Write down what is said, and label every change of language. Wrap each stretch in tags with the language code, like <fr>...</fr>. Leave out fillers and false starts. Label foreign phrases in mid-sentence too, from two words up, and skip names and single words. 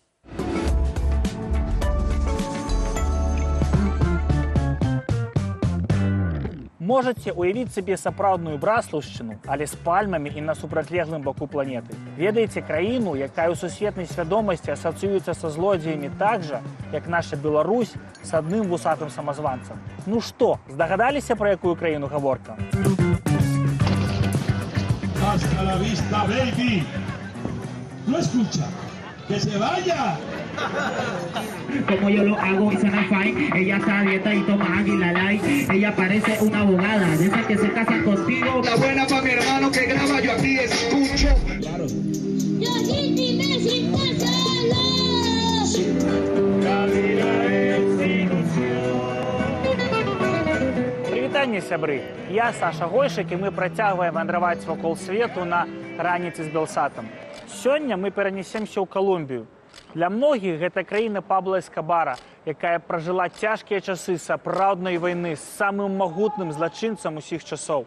<be>Можаце ўявіць сабе сапраўдную Браслаўшчыну, але з пальмамі і на супрацьлеглым баку планеты. Ведаеце краіну, якая ў сусветнай свядомасці асацыюецца са злодзеямі так жа, як наша Беларусь з адным вусатым самазванцам. Ну што, здагадаліся, пра якую краіну гаворка?</be> <es>Hasta la vista, baby. No escucha. Que se vaya. Como yo lo hago y suena fine. Ella está a dieta y toma Águila Light. Ella parece una abogada, de esas que se casan contigo. La buena pa' mi hermano que graba, yo aquí escucho. Claro. Yo sin sin pasarla.</es> <be>Прывітанне, сябры. Я Саша Гойшык, і мы працягваем вандраваць вакол свету на раніцы з Белсатам. Сёння мы перанесемся ў Калумбію. Для многіх гэта краіна Пабло Эскабара, якая пражыла цяжкія часы сапраўднай вайны з самым магутным злачынцам усіх часоў.</be>